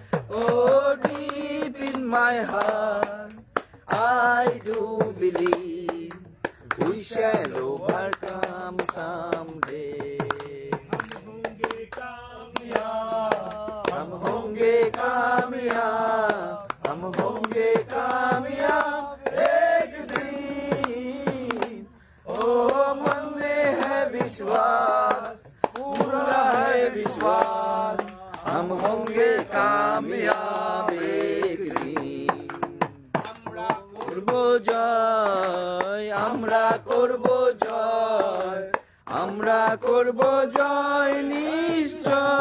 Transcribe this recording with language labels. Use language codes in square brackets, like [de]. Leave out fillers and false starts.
[en] Oh, deep in my heart, I do believe we shall overcome someday. [hi] हम होंगे कामयाब, हम होंगे कामयाब एक दिन। ओ मन में है विश्वास, पूरा है विश्वास, हम होंगे कामयाब एक दिन। [bn] করবো জয়, আমরা করবো জয়, আমরা করবো জয় নিশ্চয়।